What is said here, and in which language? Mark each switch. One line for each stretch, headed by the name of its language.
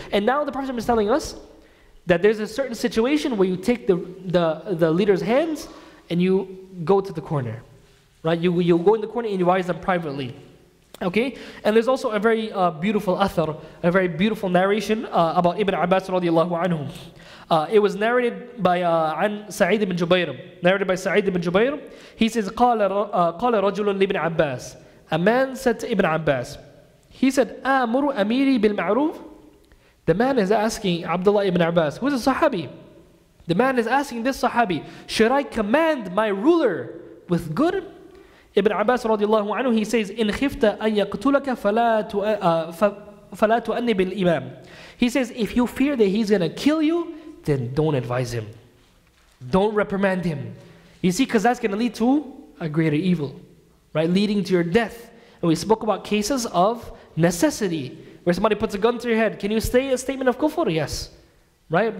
English: And now the Prophet is telling us that there's a certain situation where you take the leader's hands and you go to the corner, right? You go in the corner and you advise them privately. Okay? And there's also a very beautiful athar, a very beautiful narration about Ibn Abbas radiallahu anhu. It was narrated by Sa'id ibn Jubayr. Narrated by Sa'id ibn Jubayr. He says,
Arabic: قال رجل لابن عباس.
English: A man said to Ibn Abbas, he said,
Arabic: آمر أميري بالمعروف.
English: The man is asking Abdullah ibn Abbas, who is a Sahabi. The man is asking this Sahabi, should I command my ruler with good? Ibn Abbas radiallahu anhu, he says,
Arabic: إن خفت أن يقتلك فلا تؤني بالإمام.
English: He says, if you fear that he's going to kill you, then don't advise him. Don't reprimand him. You see, because that's going to lead to a greater evil, right? Leading to your death. And we spoke about cases of necessity, where somebody puts a gun to your head. Can you say a statement of kufr? Yes. right?